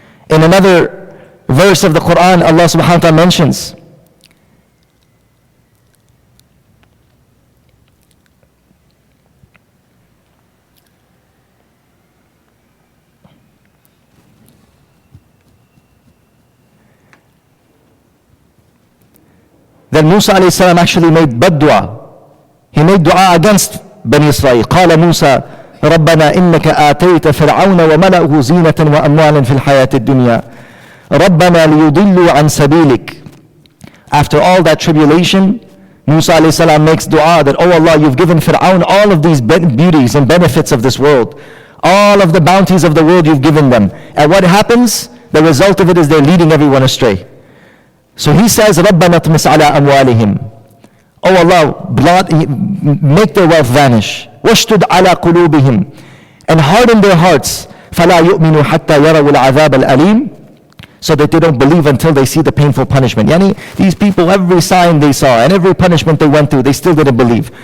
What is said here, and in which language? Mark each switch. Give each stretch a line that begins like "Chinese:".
English: In another verse of the Quran, Allah subhanahu wa ta'ala mentions, that Musa alayhi salam actually made bad dua. He made dua against Bani Israel.
Arabic: قال موسى ربنا إنك آتيت فرعون وملأه زينة وأموالا في الحياة الدنيا ربنا ليضلوا عن سبيلك.
English: After all that tribulation, Musa alayhi salam makes dua that, oh Allah, you've given Fir'aun all of these beauties and benefits of this world. All of the bounties of the world you've given them. And what happens? The result of it is they're leading everyone astray. So he says,
Arabic: رَبَّنَا اطْمِسْ عَلَىٰ أَمْوَالِهِمْ.
English: Oh Allah, make their wealth vanish.
Arabic: وَاشْتُدْ عَلَىٰ قُلُوبِهِمْ.
English: And harden their hearts.
Arabic: فَلَا يُؤْمِنُوا حَتَّى يَرَوُا الْعَذَابَ الْأَلِيمِ.
English: So that they don't believe until they see the painful punishment. Yani, these people, every sign they saw and every punishment they went through, they still didn't believe.